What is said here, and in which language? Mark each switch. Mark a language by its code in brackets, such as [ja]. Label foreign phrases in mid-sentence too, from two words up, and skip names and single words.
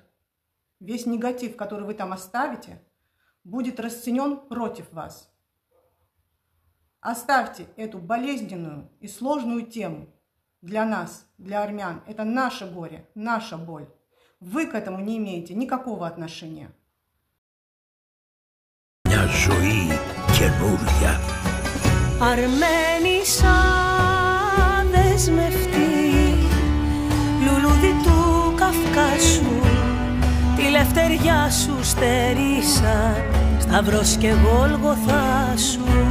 [ru] Весь негатив, который вы там оставите, будет расценен против вас. Оставьте эту болезненную и сложную тему для нас, для армян. Это наше горе, наша боль. Вы к этому не имеете никакого отношения. [el] Μια ζωή καινούρια. Αρμένισσα δεσμευτή, λουλούδι του Καυκάσου, τη λευτεριά σου στερήσαν, σταυρός και Γόλγοθά σου.